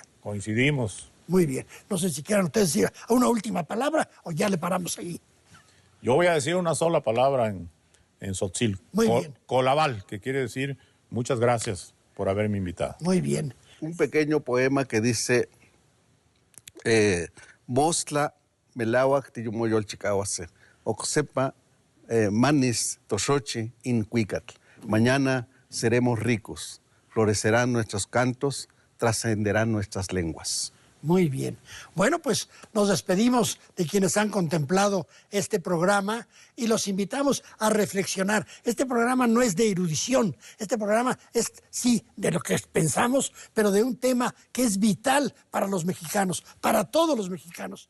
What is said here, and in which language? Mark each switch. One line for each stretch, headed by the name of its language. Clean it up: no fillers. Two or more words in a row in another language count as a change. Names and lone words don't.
Spanish: Coincidimos. Muy bien. No sé si quieran ustedes decir una última palabra o ya le paramos ahí. Yo voy a decir una sola palabra en tzotzil. Muy bien. Colabal, que quiere decir muchas gracias por haberme invitado. Muy bien. Un pequeño poema que dice
Nahuatl languages: Mostla melawak tiyumoyol chicawase oxepa manis toshochi incuicatl.
Spanish: Mañana seremos ricos, florecerán nuestros cantos, trascenderán nuestras lenguas. Muy bien. Bueno, pues nos despedimos de quienes han contemplado este programa y los invitamos a reflexionar. Este programa no es de erudición, este programa es, sí, de lo que pensamos, pero de un tema que es vital para los mexicanos, para todos los mexicanos.